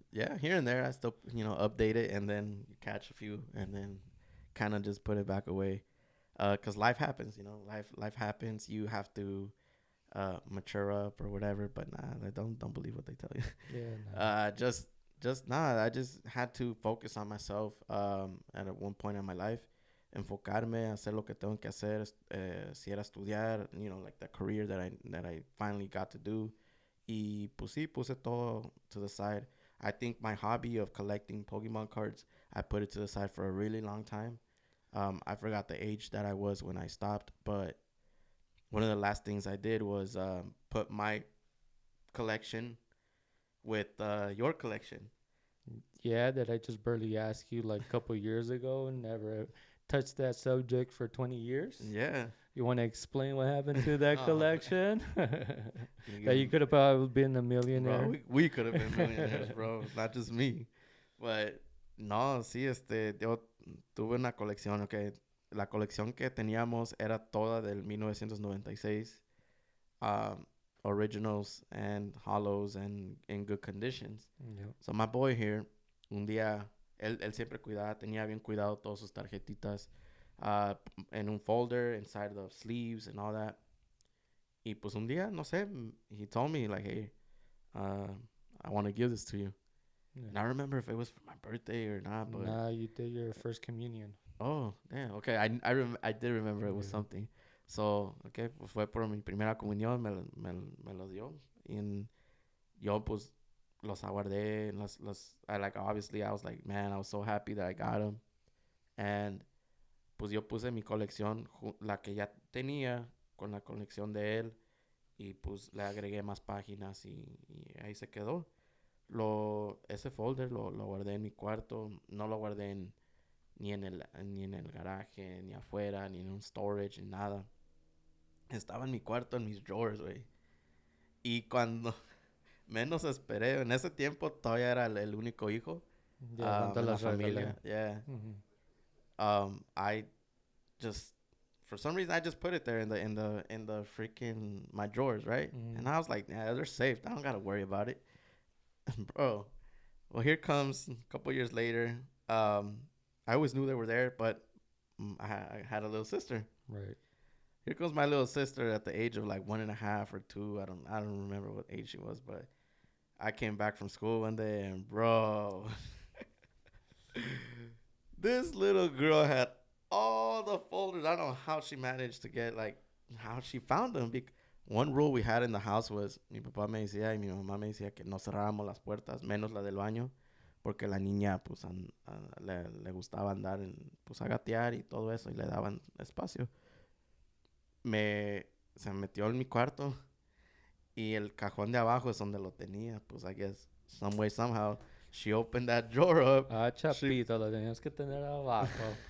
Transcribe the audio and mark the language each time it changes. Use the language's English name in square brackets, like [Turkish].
[English] Yeah, here and there I still update it, and then catch a few, and then kind of just put it back away. Cause life happens, life happens. You have to mature up or whatever. But nah, I don't believe what they tell you. yeah, no. Just nah. I just had to focus on myself. At one point in my life, [Spanish] enfocarme, hacer lo que tengo que hacer. Si era estudiar, [English] like the career that I finally got to do. [Spanish] Y pues sí, puse todo [English] to the side. I think my hobby of collecting Pokemon cards, I put it to the side for a really long time. I forgot the age that I was when I stopped, but one of the last things I did was put my collection with your collection. Yeah, that I just barely asked you like a couple years ago and never touched that subject for 20 years. Yeah. You want to explain what happened to that Oh, man. collection? Can you That give you could have probably been a bro, millionaire. we could have been millionaires, bro. Not just me. But no, [Spanish] sí, yo tuve una colección, ok. La colección que teníamos era toda del 1996. [English] Um, originals and hollows and in good conditions. Yep. [Spanish] So my boy here, un día, él siempre cuidaba, tenía bien cuidado todas sus tarjetitas en un folder [English] inside the sleeves and all that. [Spanish] Y pues un día, no sé, [English] he told me like, hey, uh, I want to give this to you. Yeah. And I remember if it was for my birthday or not, but Nah, you did your first communion. oh, damn, okay, I did remember it was Yeah. something. [Spanish] So, okay, pues fue por mi primera comunión, me lo dio. Y yo pues los aguardé, [English] I like, obviously I was like, man, I was so happy that I got them. [Spanish] And pues yo puse mi colección, la que ya tenía, con la colección de él, y pues le agregué más páginas y ahí se quedó. Ese folder lo guardé en mi cuarto, no lo guardé ni en el garaje, ni afuera, ni en un storage, ni nada. Estaba en mi cuarto, en mis drawers, güey. Y cuando menos esperé, en ese tiempo todavía era el único hijo Yeah, ¿cuánto en la las familia. regalé? [English] Yeah. Mhm. I just for some reason I just put it there in the freaking my drawers, right? Mhm. And I was like, yeah, they're safe. I don't gotta worry about it, bro. Well, here comes a couple years later. I always knew they were there, but I had a little sister. Right. Here comes my little sister at the age of like 1.5 or 2. I don't remember what age she was, but I came back from school one day and bro, this little girl had all the folders. I don't know how she managed to get like how she found them. One rule we had in the house was [Spanish] mi papá me decía y mi mamá me decía que no cerrábamos las puertas, menos la del baño, porque la niña pues le gustaba andar pues a gatear y todo eso y le daban espacio. Se metió en mi cuarto y el cajón de abajo es donde lo tenía. [English] Pues I guess some way somehow she opened that drawer up. [Spanish] Ah, chapito, lo tenías que tener abajo.